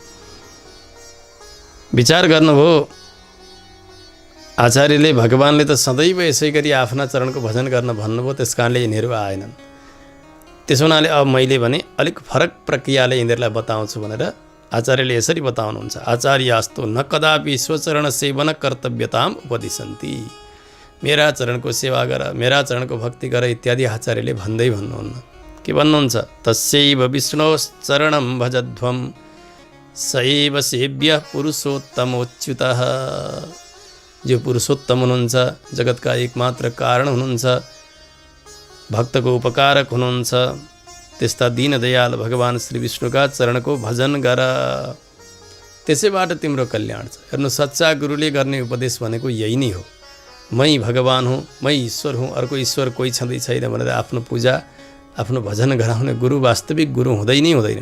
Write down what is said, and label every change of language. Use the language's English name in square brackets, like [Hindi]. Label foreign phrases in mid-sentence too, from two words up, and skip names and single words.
[Nepali] विचार गर्नुभयो आचार्यले, भगवानले त सदैव यसै गरी आफ्ना चरणको भजन गर्न भन्नुभयो, त्यस कारणले यिनीहरू आएनन्। त्यसो हुनाले अब मैले भने अलिक फरक प्रक्रियाले यिनीहरूलाई बताउँछु भनेर आचार्यले यसरी बताउनुहुन्छ। [Sanskrit] आचार्यास्तु न कदापि स्वचरण सेवन कर्तव्यताम उपदिशन्ति। [Nepali] मेरा चरणको सेवा गर, मेरा चरणको भक्ति गर इत्यादि आचार्यले भन्दै भन्नुहुन्न। के भन्नुहुन्छ? [Sanskrit] तस्यैव विष्णोश्चरणं भजध्वं सैव सेव्य पुरुषोत्तमोच्युतः। [Nepali] जो पुरुषोत्तम हुनुहुन्छ, जगतका एकमात्र कारण हुनुहुन्छ, भक्तको उपकारक हुनुहुन्छ, त्यस्ता दीनदयाल भगवान श्री विष्णुका चरणको भजन गर, त्यसैबाट तिम्रो कल्याण छ। हेर्नु, सच्चा गुरुले गर्ने उपदेश भनेको यही नै हो। मै भगवान हुँ, मै ईश्वर हुँ, अर्को ईश्वर कोही छँदै छैन भनेर आफ्नो पूजा आफ्नो भजन गराउने गुरु वास्तविक गुरु हुँदै नै हुँदैनन्।